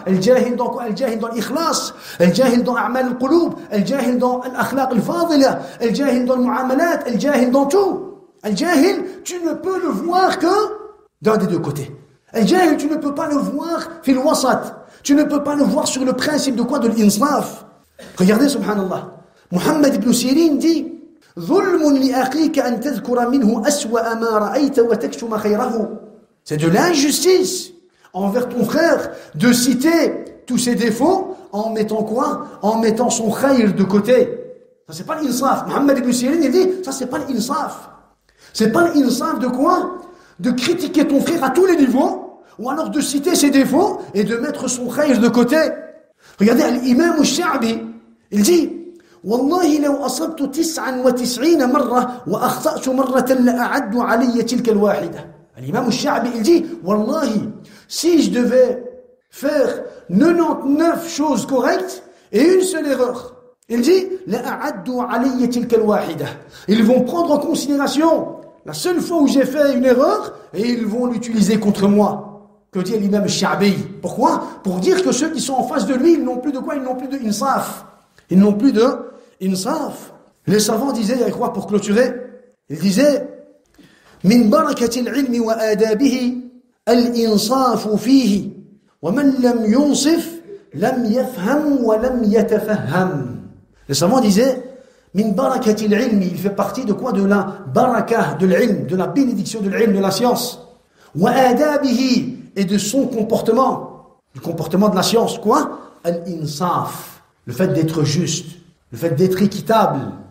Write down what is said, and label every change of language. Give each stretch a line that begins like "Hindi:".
French: Le jahil dans quoi? Le jahil dans l'ikhlas. Le jahil dans a'mal al-qulub. Le jahil dans l'akhlaq al-fadila. Le jahil dans le muamalat. Le jahil dans tout. Le jahil, tu ne peux le voir que d'un des deux côtés. Le jahil, tu ne peux pas le voir
Arabic: fil wasat.
French: Tu ne peux pas le voir sur le principe de quoi? De l'insaf. Regardez, subhanallah.
Arabic: Muhammad ibn Sirin dit ظلم لأخيك أن تذكر منه أسوأ ما رأيت وتكتم خيره.
French: C'est de l'injustice envers ton frère de citer tous ses défauts en mettant quoi? En mettant son khayr de côté. Ça c'est pas l'insaf. Muhammad ibn Sirin il dit ça c'est pas l'insaf. C'est pas l'insaf de quoi? De critiquer ton frère à tous les niveaux ou alors de citer ses défauts et de mettre son khayr de côté. Regardez l'imam al-Sha'bi, il dit
Arabic: والله لو أصبت 99 مرة وأخطأت مرة لأعد علي تلك الواحدة.
French: L'imam al-Sha'bi, il dit Wallahi, si je devais faire 99 choses correctes et une seule erreur, il dit
Arabic: لأعد علي تلك الواحدة.
French: Ils vont prendre en considération la seule fois où j'ai fait une erreur et ils vont l'utiliser contre moi. Que dit l'imam al-Sha'bi? Pourquoi? Pour dire que ceux qui sont en face de lui, ils n'ont plus de quoi? Ils n'ont plus de insaf. Ils n'ont plus de insaf. Les savants disaient, il y a quoi pour clôturer? Ils disaient
Arabic: من بركة العلم وآدابه الإنصاف فيه ومن لم ينصف لم يفهم ولم يتفهم.
French: Les savants disaient
Arabic: من بركة العلم,
French: il fait partie de quoi? De la barakah de l'ilm, de la bénédiction de l'ilm, de la science.
Arabic: وآدابه,
French: et de son comportement, du comportement de la science, quoi? Al-insaf, le fait d'être juste, le fait d'être équitable.